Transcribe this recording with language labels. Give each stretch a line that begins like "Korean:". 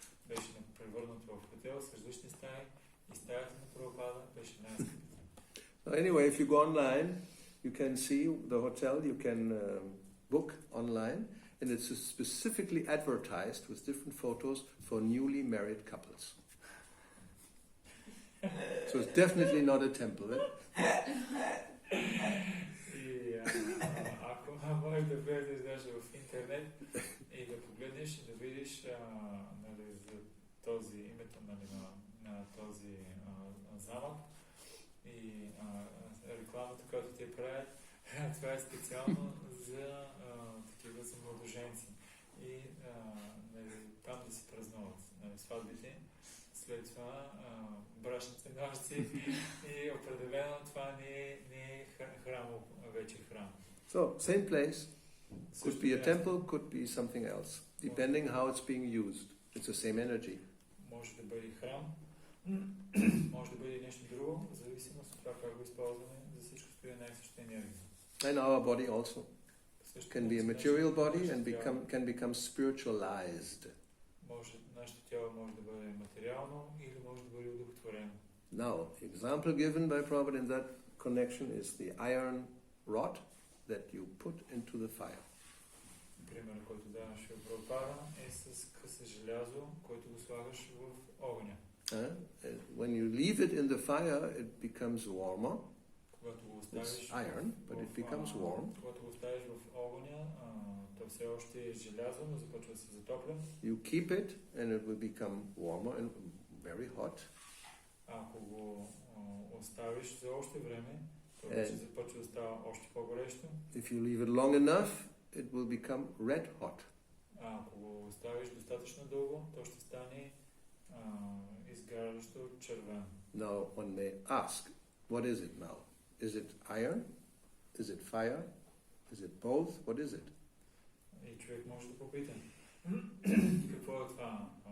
Bulgarian: Беше превърнато в хотел с различни стаи и стаята на Прабхупада беше най-скъпата.
English: Anyway, if you go online, you can see the hotel, you can book online, and it's specifically advertised with different photos for newly married couples. So it's definitely not a temple.
Bulgarian: И ако можеш да влезеш даже в интернет и да погледнеш и да видиш за този името на този замък и рекламата, която ти правят, това е специално за такива за младоженци. И там да си празнуват сватбите. След това брачните нощи и определено това не е храм, вече храм.
English: So, same place, could be a temple, could be something else, depending how it's being used. It's the same energy.
Bulgarian: Може да бъде храм, може да бъде нещо друго, в зависимост от това как го използваме, за всичко стои една и съща енергия.
English: And our body also can be a material body and can become spiritualized.
Bulgarian: Нашето тяло може да бъде материално или може да бъде удовлетворено.
English: Now, example given by Prabhupada in that connection is the iron rod that you put into the fire.
Bulgarian: Примерът, който даваш в Прабхупада е с къса желязо, който го слагаш в огъня.
English: When you leave it in the fire, it becomes warmer.
Bulgarian: Когато го оставиш
English: It's iron, but it becomes warm.
Bulgarian: Когато го оставиш в огъня, то все още е желязо, но започва да се затопля.
English: You keep it and it will become warmer and very hot.
Bulgarian: Ако го оставиш за още време, то вече започва да става още по-горещо.
English: If you leave it long enough, it will become red hot.
Bulgarian: Ако го оставиш достатъчно дълго, то ще стане изгарящо червено.
English: Now one may ask, what is it now? Is it iron? Is it fire? Is it both? What is it?
Bulgarian: И човек може да попита, какво е това?